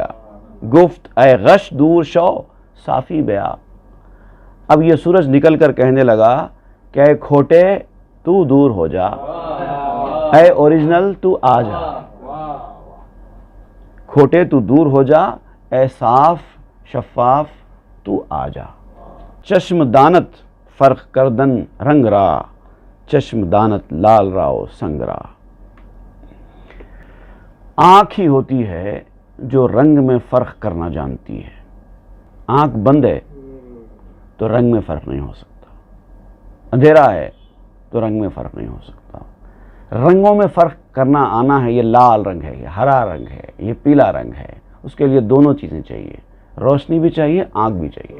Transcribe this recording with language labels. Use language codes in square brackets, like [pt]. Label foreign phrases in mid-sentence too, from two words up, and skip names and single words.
[fa] گفت اے غش دور شو صافی بیا، [ur] اب یہ سورج نکل کر کہنے لگا کہ اے کھوٹے تو دور ہو جا، اے اوریجنل تو آ جا، کھوٹے تو دور ہو جا، اے صاف شفاف تو آ جا۔ [fa] چشم دانت فرق کردن رنگ را، چشم دانت لال راو سنگ را۔ [ur] آنکھ ہی ہوتی ہے جو رنگ میں فرق کرنا جانتی ہے۔ آنکھ بند ہے تو رنگ میں فرق نہیں ہو سکتا، اندھیرا ہے تو رنگ میں فرق نہیں ہو سکتا۔ رنگوں میں فرق کرنا آنا ہے، یہ لال رنگ ہے، یہ ہرا رنگ ہے، یہ پیلا رنگ ہے، اس کے لیے دونوں چیزیں چاہیے، روشنی بھی چاہیے، آنکھ بھی چاہیے۔